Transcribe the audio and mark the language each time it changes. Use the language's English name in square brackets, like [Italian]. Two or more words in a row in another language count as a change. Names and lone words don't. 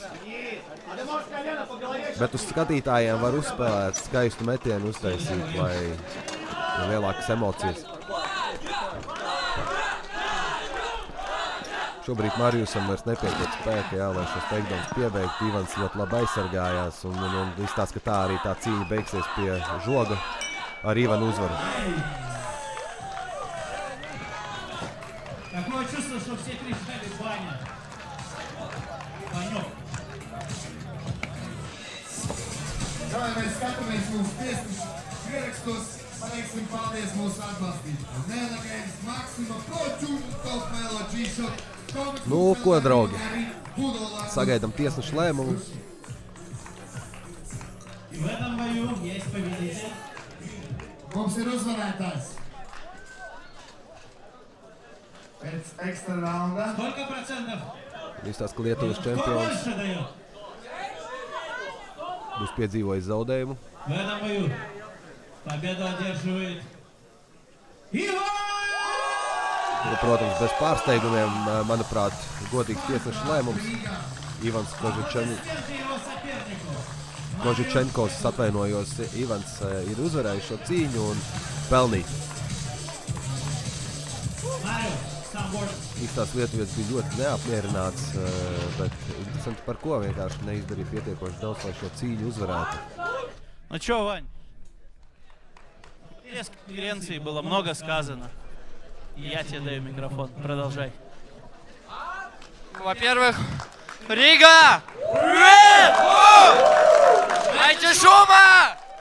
[Latvian] Bet uz skatītājiem var uzspēlēt skaistu metienu uztaisīt, lai ir lielākas emocijas. Šobrīd Marijusam vairs nepietiek spēka, jā, lai šos takedowns piebeigtu. Ivans ļoti labi aizsargājās un izstāsta, ka tā arī tā cīņa beigsies pie žoga ar Ivanu uzvaru. [Russian] Такое чувство, что все кричали «Баня». Банёк. [Latvian] Vai mēs skatāmies mūsu tiesnešu pierakstos, pateiksim paldies mūsu atbalstītājiem. Nelegēns Maksima Proču, Top Melo G-Shop. Nu, ko, draugi? Sagaidām tiesnešu lēmumu. [Russian] В этом бою есть победитель. [Latvian] Mums ir uzvarētājs. Pēc ekstra raundā. [Russian] Сколько процентов? [Latvian] Izstāsta, ka Lietuvas [Russian] Кто [Latvian] čempions [Russian] больше дает? [Latvian] būs piedzīvojis zaudējumu. [Russian] В этом бою победу одерживает Иван! [Latvian] Nu, protams, bez pārsteigumiem, manuprāt, godīgs tiesnešu lēmums. Ivans Kožičenkovs, atvainojos, Ivans ir uzvarējis šo cīņu un pelnīt. Īstās lietuvietis bija ļoti neapmierināts, bet interesanti par ko vienkārši neizdarīja pietiekoši daudz, lai šo cīņu uzvarētu. [Russian] Ну чё, Вань? Без конференции было много сказано. Я тебе даю микрофон. Продолжай. Во-первых, Рига! Дайте шума!